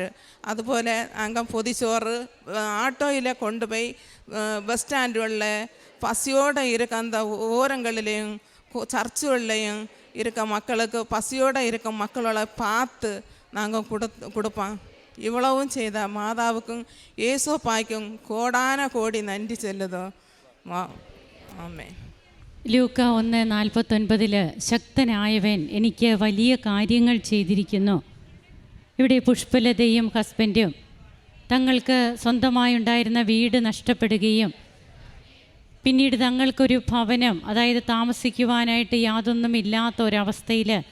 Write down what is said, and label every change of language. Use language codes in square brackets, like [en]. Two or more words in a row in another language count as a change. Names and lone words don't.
[ta] அதுபோல் நாங்கள் பொதிச்சோறு ஆட்டோயில் கொண்டு போய் பஸ் ஸ்டாண்டுகளில் பசியோடு இருக்க அந்த ஓரங்களிலையும் சர்ச்சுகள்லையும் இருக்க மக்களுக்கு பசியோடு இருக்க மக்களோட பார்த்து நாங்கள் கொடுப்போம். இவ்வளவும் செய்த மாதாவுக்கும் ஏசோப்பாய்க்கும் கோடான கோடி நன்றி சொல்லுதோ. [ml] ആമേൻ. ലൂക്ക 1:49 ശക്തനായവൻ എനിക്ക് വലിയ കാര്യങ്ങൾ ചെയ്തിരിക്കുന്നു. ഇവിടെ പുഷ്പലതയും ഹസ്ബൻഡും തങ്ങൾക്ക് സ്വന്തമായുണ്ടായിരുന്ന വീട് നഷ്ടപ്പെടുകയും പിന്നീട് തങ്ങൾക്കൊരു ഭവനം, അതായത് താമസിക്കുവാനായിട്ട് യാതൊന്നും ഇല്ലാത്ത ഒരവസ്ഥയിൽ